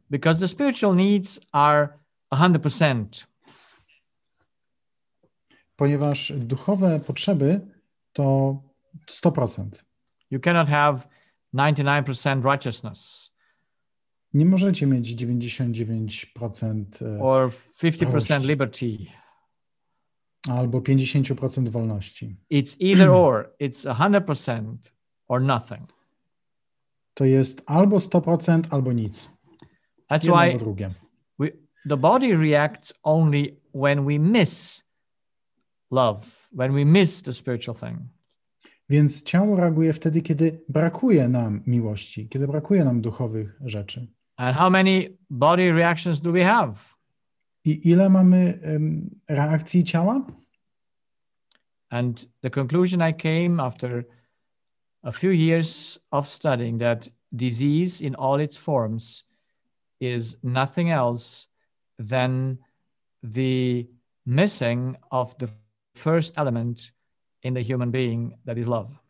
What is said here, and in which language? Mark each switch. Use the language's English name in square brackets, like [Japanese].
[English] Because the spiritual needs are 100%. [Polish] Ponieważ duchowe potrzeby to 100%. [English] You cannot have 99% righteousness. [Polish] Nie możecie mieć 99% [English] or 50% liberty. [Polish] Albo 50% wolności. [English] It's either or. It's 100% or nothing. [Polish] To jest albo 100%, albo nic. [English] That's [Polish] jedno [English] why [Polish] albo drugie. [English] The body reacts only when we miss love, when we miss the spiritual thing. [Polish] Więc ciało reaguje wtedy, kiedy brakuje nam miłości, kiedy brakuje nam duchowych rzeczy. [English] And how many body reactions do we have? [Polish] I ile mamy reakcji ciała? [English] And the conclusion I came after a few years of studying that disease in all its forms is nothing else than the missing of the first element in the human being, that is love.